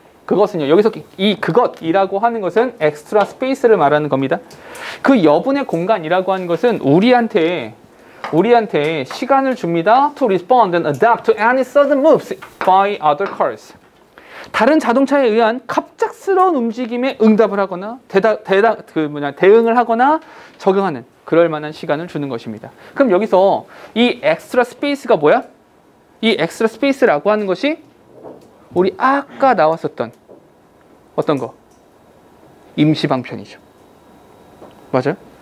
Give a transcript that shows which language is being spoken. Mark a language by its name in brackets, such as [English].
[Korean] 그것은요, 여기서 이 그것이라고 하는 것은 엑스트라 스페이스를 말하는 겁니다. 그 여분의 공간이라고 하는 것은 우리한테 시간을 줍니다. [English] To respond and adapt to any sudden moves by other cars. [Korean] 다른 자동차에 의한 갑작스러운 움직임에 응답을 하거나 대응을 하거나 적응하는 그럴 만한 시간을 주는 것입니다. 그럼 여기서 이 엑스트라 스페이스가 뭐야? 이 엑스트라 스페이스라고 하는 것이 우리 아까 나왔었던 어떤 거? 임시 방편이죠. 맞아요?